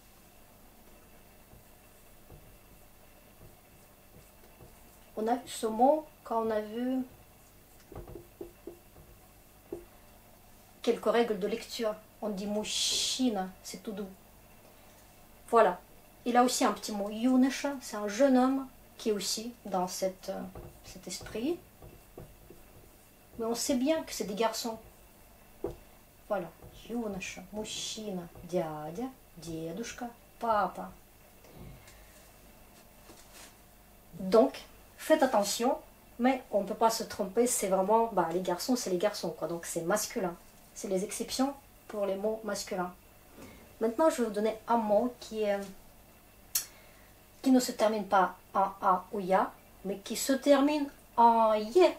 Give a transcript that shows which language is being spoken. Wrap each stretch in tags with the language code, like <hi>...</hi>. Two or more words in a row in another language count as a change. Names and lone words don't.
<fr>On a vu ce mot quand on a vu quelques règles de lecture. On dit mouchina, c'est tout doux. Voilà. Il a aussi un petit mot yunesha, c'est un jeune homme qui est aussi dans cet esprit. Mais on sait bien que c'est des garçons. Voilà.</fr> <ru>Юноша, мужчина, дядя, дедушка, папа.</ru> <fr>Donc, faites attention, mais on ne peut pas se tromper, c'est vraiment, les garçons, c'est les garçons, quoi. Donc c'est masculin. C'est les exceptions pour les mots masculins. Maintenant, je vais vous donner un mot qui ne se termine pas en A ou Ya, mais qui se termine en Ye.</fr>